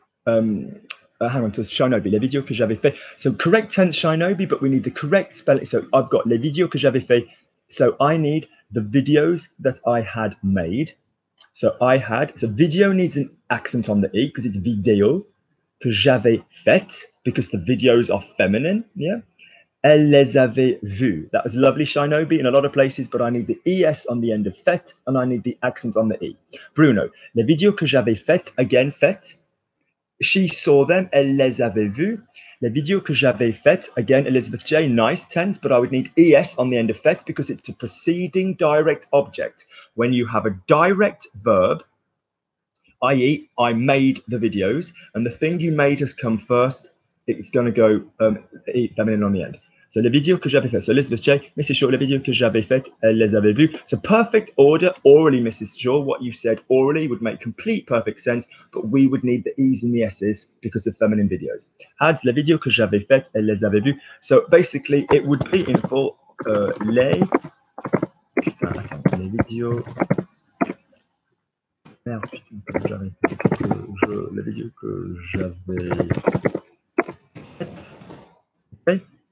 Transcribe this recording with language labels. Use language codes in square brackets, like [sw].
[en] Hang on, says [fr] Shinobi, les vidéos que j'avais fait. [en] So correct tense, Shinobi, but we need the correct spelling. So I've got [fr] les vidéos que j'avais fait. [en] So I need the videos that I had made. So video needs an accent on the E because it's [fr] vidéo que j'avais fait [en] because the videos are feminine. Yeah. [fr] Elle les avait vus. [en] That was lovely, Shinobi, in a lot of places, but I need the ES on the end of fait and I need the accent on the E. [fr] Bruno, les vidéos que j'avais faites, again, faites. [en] She saw them, [fr] elle les avait vus. Les vidéos que j'avais faites, [en] again, Elizabeth J, nice tense, but I would need ES on the end of fait because it's a preceding direct object. When you have a direct verb, i.e., I made the videos, and the thing you made has come first, it's going to go feminine on the end. [fr] So les vidéos que j'avais faites. So Elizabeth J, Mrs. Shaw, les vidéos que j'avais faites, elle les avait vues. [en] So perfect order, orally, Mrs. Shaw. What you said orally would make complete perfect sense, but we would need the E's and the S's because of feminine videos. [fr] Adds les vidéos que j'avais faites, elle les avait vues. [en] So basically, it would be in full [fr] les vidéos. Merde, putain, les vidéos que j'avais faites.